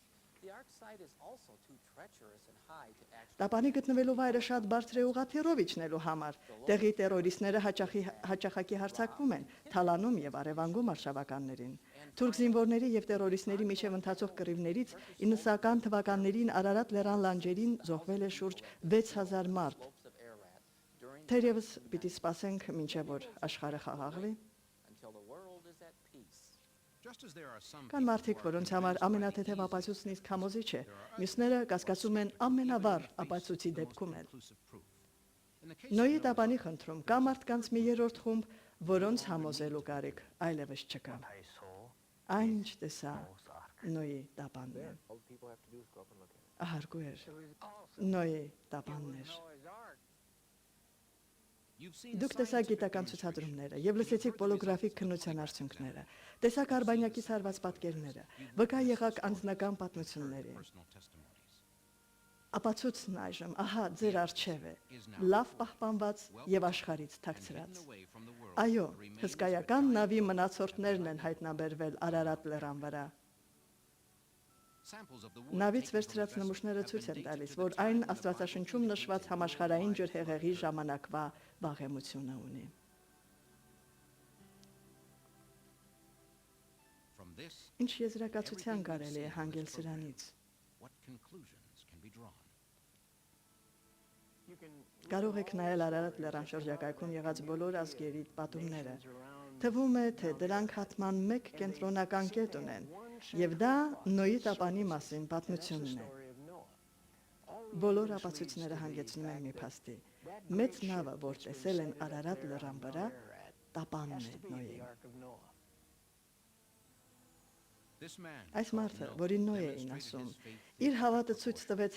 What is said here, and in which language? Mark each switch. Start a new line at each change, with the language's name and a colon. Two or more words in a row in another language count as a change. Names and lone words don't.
Armenian: Տապանի գտնվելու վայրը շատ բարձր է ուղղաթիռով իջնելու համար։ Տեղի տերորիստները հաճախակի հարձակվում են, թալանում եւ արևանգում արշավականներին։ Թուրք զինվորների եւ տերորիստների միջև ընթացող կռիվներից 90-ական թվականներին Արարատ լեռան լանջերին զոհվել է շուրջ 6000 մարդ։ Թերևս պիտի սպասենք, մինչև որ աշխարհը խաղաղվի։
English: Just as there are some
Armenian: Կան մարդիկ, որոնց համար ամենաթեթև ապացույցն իսկ համոզիչ է, մյուսները կասկածում են ամենավառ ապացույցի դեպքում էլ։
English: conclusive proof. In the case
Armenian: Նոյի տապանի խնդրում կա մարդկանց մի երրորդ խումբ, որոնց համոզելու կարիք այլևս չկա։
English: I saw
Armenian: Այն ինչ տեսա
English: Noah's Ark.
Armenian: Նոյի տապանն է։
English: All people have to do is go up and look at it.
Armenian: Ահարգու էր։
English: It was awesome.
Armenian: Նոյի
English: It
Armenian: տապանն
English: was
Armenian: էր։
English: Noah's Ark. you've seen
Armenian: Դուք տեսաք գիտական ցուցադրումները եւ լսեցիք պոլոգրաֆիկ քննության արդյունքները։ Տեսաք արբանյակից հարված պատկերները։ Վկա եղաք անձնական պատմությունների։
English: personal testimonies.
Armenian: Ապացույցն այժմ ահա ձեր առջև է, լավ պահպանված եւ աշխարհից թաքցրած։
English: Hidden away from the world,
Armenian: Այո,
English: the remains
Armenian: հսկայական նավի մնացորդներն են հայտնաբերվել Արարատ լեռան վրա։
English: samples of the wood
Armenian: Նավից
English: taken from the
Armenian: վերցրած
English: vessel
Armenian: նմուշները
English: have
Armenian: ցույց
English: been
Armenian: են
English: dated
Armenian: տալիս,
English: to the
Armenian: որ
English: time
Armenian: այն
English: when the
Armenian: Աստվածաշնչում
English: Bible
Armenian: նշված
English: was
Armenian: համաշխարհային
English: written.
Armenian: ջրհեղեղի ժամանակվա վաղեմությունը ունի։
English: From this,
Armenian: Ինչ եզրակացության կարելի է հանգել սրանից։
English: what conclusions can be drawn?
Armenian: Կարող եք նայել Արարատ լեռան շրջակայքում եղած բոլոր ազգերի պատումները, Թվում է, թե դրանք հատման մեկ կենտրոնական կետ ունեն, եւ դա Նոյի տապանի մասին պատմությունն է։ Բոլոր ապացույցները հանգեցնում են մի փաստի։ Մեծ նավը, որ տեսել են Արարատ լեռան վրա, տապանն է Նոյին։ Այս մարդը, որին Նոյ էին ասում, իր հավատը ցույց տվեց